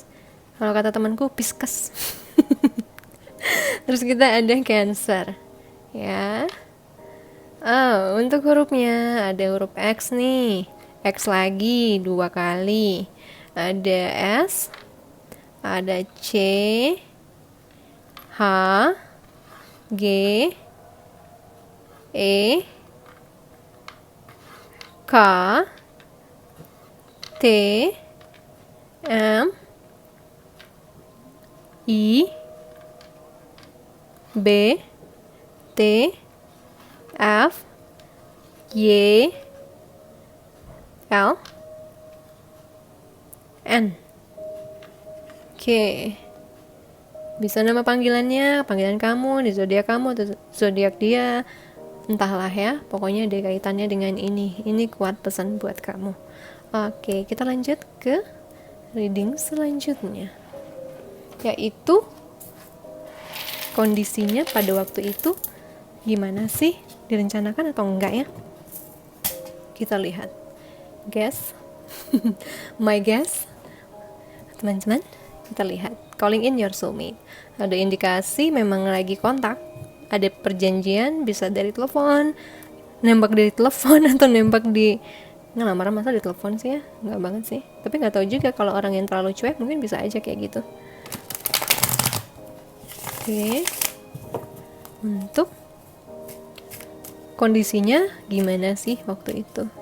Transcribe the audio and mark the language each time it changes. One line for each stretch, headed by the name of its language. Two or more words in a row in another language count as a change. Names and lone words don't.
Indonesian: Kalau kata temanku Pisces. Terus kita ada Cancer, ya. Untuk hurufnya ada huruf X nih, X lagi 2 kali. Ada S, ada C, H, G, E, K, T, M, I, B, T, F, Y, L, N. Oke. Bisa nama panggilan kamu, di zodiak kamu atau zodiak dia, entahlah ya. Pokoknya ada kaitannya dengan ini. Ini kuat pesan buat kamu. Oke, kita lanjut ke reading selanjutnya. Yaitu kondisinya pada waktu itu gimana sih? Direncanakan atau enggak ya? Kita lihat. Guess.
English: My guess.
Indonesian: Teman-teman, kita lihat.
English: Calling in your soulmate.
Indonesian: Ada indikasi memang lagi kontak. Ada perjanjian, bisa dari telepon, nembak dari telepon atau nembak di ngelamar masa di telepon sih ya, nggak banget sih. Tapi nggak tahu juga, kalau orang yang terlalu cuek mungkin bisa aja kayak gitu. Oke, untuk kondisinya gimana sih waktu itu?